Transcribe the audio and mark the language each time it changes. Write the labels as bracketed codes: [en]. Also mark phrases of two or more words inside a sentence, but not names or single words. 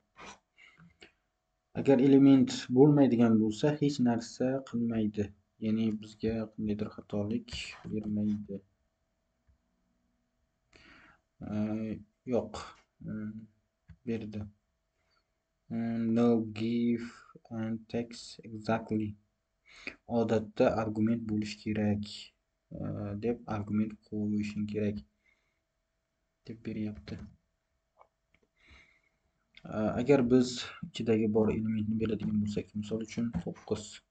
[uz] Agar element bo'lmaydigan bo'lsa, hech narsa qilmaydi. Ya'ni bizga qandaydir xatolik bermaydi. Yo'q, berdi. [en] No give and text exactly. [uz] Odatda argument bo'lish kerak deb argument qo'yishing kerak deb beryapti. Agar biz ichidagi bor elementni beradigan bo'lsak, misol uchun 9.